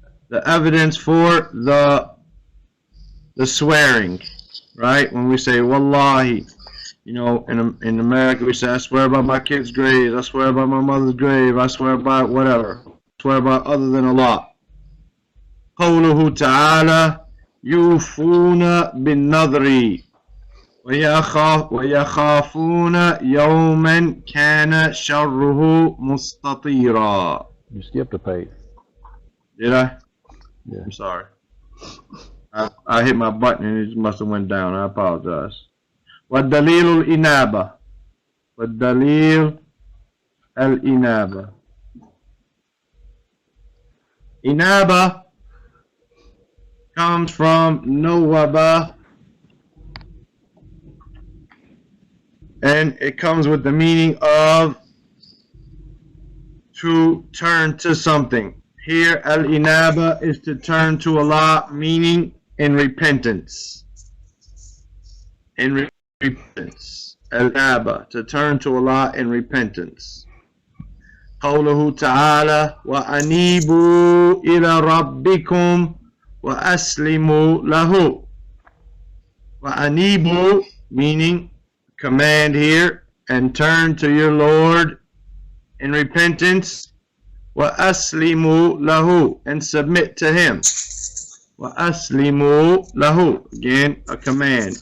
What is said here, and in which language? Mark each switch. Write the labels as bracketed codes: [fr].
[en] The evidence for the swearing, right? When we say wallahi, you know, in America we say I swear by my kid's grave, I swear by my mother's grave, I swear by whatever, I swear by other than Allah. [ar] قوله تعالى يوفون بالنذر ويخافون يوما كان شره مستطيرا. [en] You skipped a page. Did I? Yeah. I'm sorry. I hit my button and it just must have went down. I apologize. [ar] والدليل الإنابة. والدليل الإنابة. [en] Inaba comes from Nawaba, and it comes with the meaning of to turn to something. Here, al-inaba is to turn to Allah, meaning in repentance. In repentance. Al-inaba, to turn to Allah in repentance. [ar] قوله تعالى وأنيبوا إلى ربكم وأسلموا له. [en] وأنيبوا, meaning command here, and turn to your Lord in repentance. [ar] وَأَسْلِمُوا لَهُ, [en] and submit to him. [ar] وَأَسْلِمُوا لَهُ, [en] again a command.